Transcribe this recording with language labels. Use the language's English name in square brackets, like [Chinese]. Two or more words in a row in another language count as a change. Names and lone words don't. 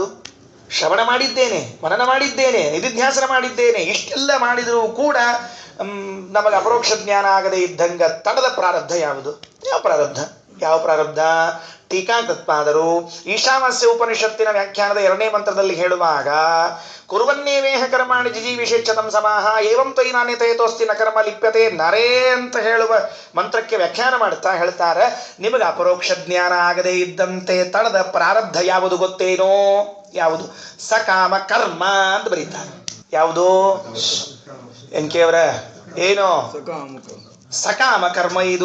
[Kannada] ಶ್ರವಣ ಮಾಡಿದ್ದೇನೆ, ಮನನ ಮಾಡಿದ್ದೇನೆ, ನಿಧಿಧ್ಯಾಸನ ಮಾಡಿದ್ದೇನೆ, ಇಷ್ಟೆಲ್ಲ ಮಾಡಿದರೂ ಕೂಡ ನಮಗೆ ಅಪರೋಕ್ಷ ಜ್ಞಾನ ಆಗದೇ ಇದ್ದಂಗ ತಡದ ಪ್ರಾರಬ್ಧ ಯಾವುದು? ಯಾವ ಪ್ರಾರಬ್ಧ? ಟೀಕಾಕೃತ್ಪಾದರು ಈಶಾವಾಸ್ಯ ಉಪನಿಷತ್ತಿನ ವ್ಯಾಖ್ಯಾನದ 2ನೇ ಮಂತ್ರದಲ್ಲಿ ಹೇಳುವಾಗ [Sanskrit] ಕುರುವನ್ನೇವೇಹ ಕರ್ಮಾಣಿ ಜಿಜೀವಿಷೇಚ್ಛತಂ ಸಮಾಹ ಏವಂ ತ್ವಯಿ ನಾಣ್ಯತಯತೋಸ್ತಿ ನ ಕರ್ಮ ಲಿಪ್ಯತೆ ನರೇ [Kannada] ಅಂತ ಹೇಳುವ ಮಂತ್ರಕ್ಕೆ ವ್ಯಾಖ್ಯಾನ ಮಾಡ್ತಾ ಹೇಳ್ತಾರೆ, ನಿಮಗೆ ಅಪರೋಕ್ಷ ಜ್ಞಾನ ಆಗದೇ ಇದ್ದಂತೆ ತಡದ ಪ್ರಾರಬ್ಧ ಯಾವುದು ಗೊತ್ತೇನೋ? ಯಾವುದು? ಸಕಾಮ ಕರ್ಮ ಅಂತ ಬರೀತಾರೆ. ಯಾವುದು? ಎನ್ಕೇವ್ರ ಏನೋ ಸಕಾಮ ಕರ್ಮ.